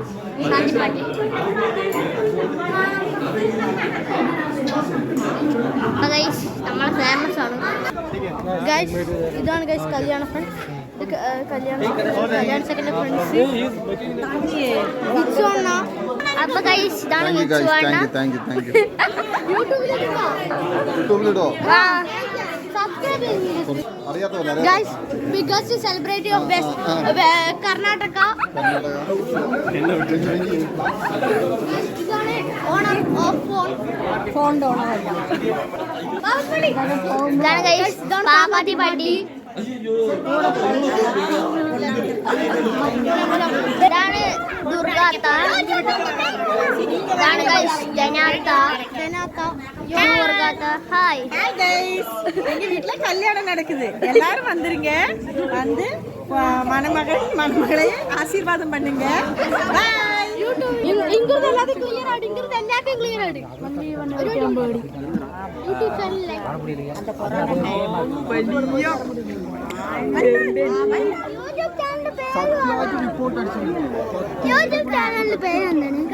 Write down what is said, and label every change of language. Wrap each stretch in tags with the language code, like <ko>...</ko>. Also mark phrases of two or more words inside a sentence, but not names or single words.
<ml>നമ്മളെ ഫേമസ് ആണ് ഗൈസ്. ഇതാണ് ഗൈസ് കല്യാണ ഫ്രണ്ട്സ്, കല്യാണ</ml> <en>second friends.</en> <ml>വിച്ചുവണ്ണ. അപ്പൊ ഗൈസ് ഇതാണ് വിച്ചുവണ്ണ. യൂട്യൂബിലിടോ? Guys, biggest celebrity of West Karnataka. ഇതാണ്</ml> <en>owner of</en> <ml>ഫോണിന്റെ ഓണർ അല്ല. ഇതാണ് ഗൈസ് പാപ്പാത്തി പട്ടി. ഇതാണ് ദുർഗാത്ത. ഇതാണ് ഗൈസ് ജനാത്ത.</ml> <en>hi guys,</en> <ta>எங்க வீட்டுல கல்யாணம் நடக்குது. எல்லாரும் வந்துருங்க, வந்து மணமகளை ஆசீர்வாதம் பண்ணுங்க. பாய்.</ta> <ml>ഇങ്ങോട്ട് എല്ലാத்தையும் ക്ലിയർ ആയിട്ട് യൂട്യൂബ് ചാനലിലെ യൂട്യൂബ് ചാനലിന്റെ പേര് എന്താണ്?</ml>